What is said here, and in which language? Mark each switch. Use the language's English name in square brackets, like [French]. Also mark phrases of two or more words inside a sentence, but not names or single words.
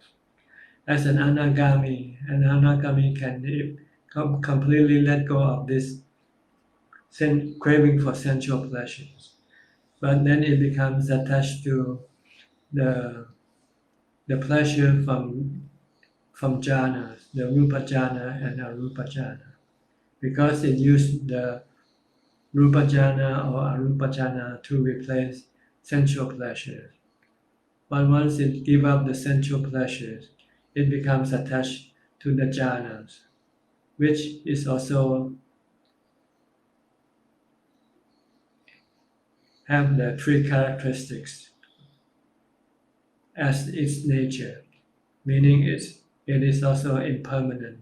[English] As an Anagami can completely let go of this craving for sensual pleasures. But then it becomes attached to the pleasure from jhanas, the [Pali] rupa jhana [English] and [Pali] arupa jhana. [English] Because it used the [Pali] rupa jhana [English] or [Pali] arupa jhana [English] to replace sensual pleasures. But once it gives up the sensual pleasures, it becomes attached to the jhanas, which is also have the 3 characteristics as its nature, meaning it is also impermanent.